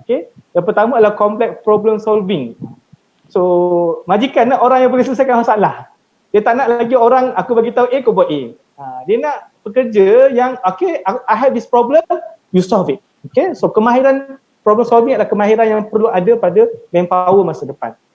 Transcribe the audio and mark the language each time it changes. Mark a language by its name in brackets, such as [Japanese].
[Malay] Okay, yang pertama adalah complex problem solving. So majikan nak orang yang boleh selesaikan masalah. Dia tak nak lagi orang aku bagi tahu A, kau buat A. [English] Dia nak pekerja yang okay, I have this problem, you solve it. [Malay] Okay, so kemahiran problem solving adalah kemahiran yang perlu ada pada manpower masa depan.